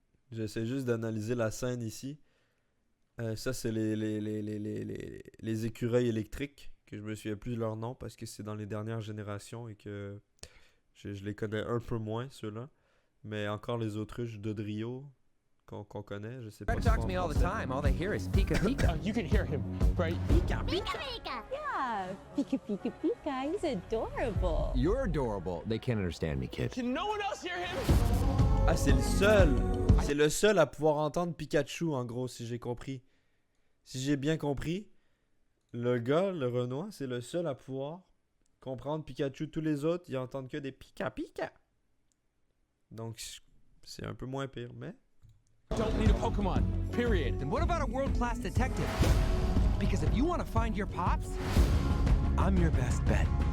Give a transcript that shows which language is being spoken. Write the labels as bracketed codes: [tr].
[fr] J'essaie juste d'analyser la scène ici. Ça, c'est les écureuils électriques, que je me souviens plus de leur nom parce que c'est dans les dernières générations et que je les connais un peu moins, ceux-là. Mais encore les autruches de Drio qu'on connaît, je sais pas. [en] try to talk to me all the time. All they hear is Pika Pika. You can hear him, right? Pika Pika. Yeah, Pika Pika Pika. He's adorable. You're adorable. They can't understand me, kid. Can no one else hear him? [fr] Ah, c'est le seul! C'est le seul à pouvoir entendre Pikachu, en gros, si j'ai compris. Si j'ai bien compris, le gars, le Renoir, c'est le seul à pouvoir comprendre Pikachu. Tous les autres, ils entendent que des Pika Pika. Donc, c'est un peu moins pire, mais... [en] Don't need a Pokemon. Period. Then what about a world-class detective? Because if you want to find your pops, I'm your best bet.